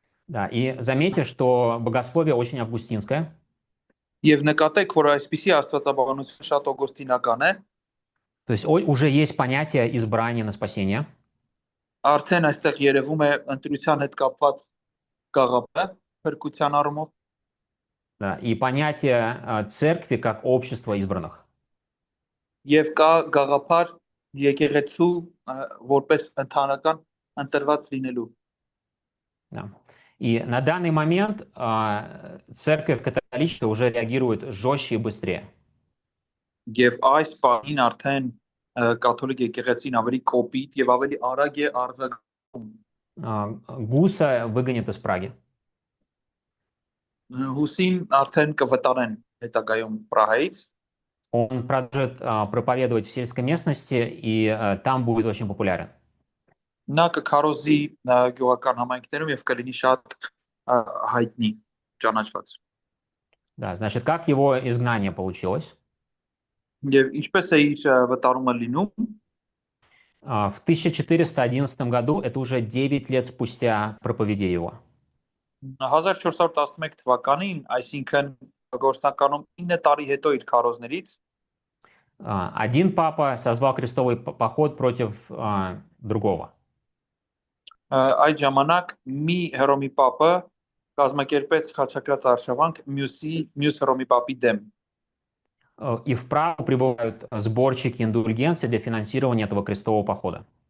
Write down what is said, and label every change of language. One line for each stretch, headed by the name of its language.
Russian: Да, и заметьте, что богословие очень августинское.
Armenian: Եվ նկատեք, որ այսպիսի աստվածաբանություն շատ օգոստինական է։
Russian: То есть уже есть понятие избрания на спасение.
Armenian: Արդեն այստեղ երևում է ընտրության հետ կապված գաղափարը փրկության առումով։
Russian: Да, и понятие церкви как общества избранных.
Armenian: Եվ կա գաղափար եկեղեցու որպես ընդհանրական ընտրված լինելու։
Russian: Да. И на данный момент церковь католическая уже реагирует жестче и быстрее.
Armenian: Եվ այս բանին արդեն կաթոլիկ եկեղեցին ավելի կոպիտ եւ ավելի արագ է արձագանքում։
Russian: Гуса выгонят из Праги.
Armenian: Հուսին արդեն կվտարեն հետագայում Պրահայից։
Russian: Он продолжит проповедовать в сельской местности, и там будет очень популярен.
Armenian: Նա կքարոզի գյուղական համայնքներում եւ կլինի շատ հայտնի, ճանաչված։
Russian: Да, значит, как его изгнание получилось?
Armenian: Եվ ինչպես է իր վտարումը լինում։
Russian: В 1411 году, это уже 9 лет спустя проповедей его.
Armenian: 1411 թվականին, այսինքն գործնականում 9 տարի հետո իր քարոզներից,
Russian: один папа созвал крестовый поход против другого.
Armenian: Այդ ժամանակ մի Հռոմի պապը կազմակերպեց խաչակրաց արշավանք մյուս Հռոմի պապի դեմ։
Russian: И в Прагу прибывают сборщики индульгенции для финансирования этого крестового похода.